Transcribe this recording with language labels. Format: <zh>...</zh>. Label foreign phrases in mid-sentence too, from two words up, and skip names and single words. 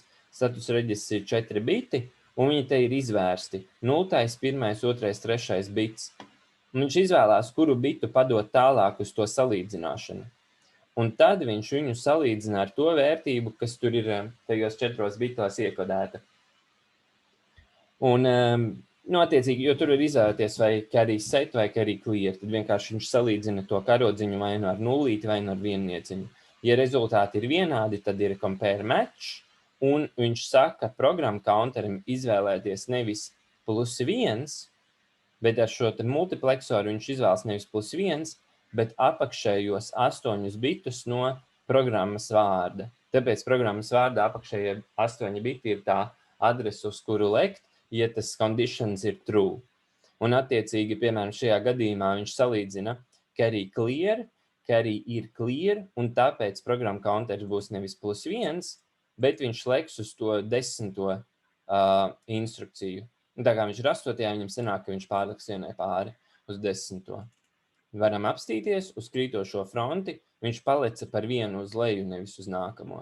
<lv>Status reģistrs ir 4 biti, un viņi te ir izvērsti 0, 1, 2, 3 bits. Un viņš izvēlās, kuru bitu padot tālāk uz to salīdzināšanu. Un tad viņš viņu salīdzina ar to vērtību, kas tur ir tajos 4 bitos iekodēta. Un, attiecīgi, jo tur ir izvēlēties vai</lv> <en>carry set</en> <lv>vai</lv> <en>carry clear,</en> <lv>tad vienkārši viņš salīdzina to karodziņu vai nu ar nulīti vai nu ar viennieciņu. Ja rezultāti ir vienādi, tad ir</lv> <en>compare match,</en> <lv>un viņš saka programmu counterim izvēlēties nevis +1, bet ar šo multiplexoru viņš izvēlas nevis +1, bet apakšējos 8 bitus no programmas vārda. Tāpēc programmas vārda apakšējie 8 biti ir tā adresa, uz kuru lekt, ja tas conditions ir true. Un attiecīgi, piemēram, šajā gadījumā viņš salīdzina</lv> <en>carry clear,</en> <lv>carry ir clear, un tāpēc programma counters būs nevis +1, bet viņš leks uz to 10. Instrukciju. Un tā kā viņš ir 8, viņam sanāk, ka viņš pārliks vienai pāri uz 10. Varam apstīties uz krītošo fronti, viņš palica par vienu uz leju, nevis uz nākamo.</lv>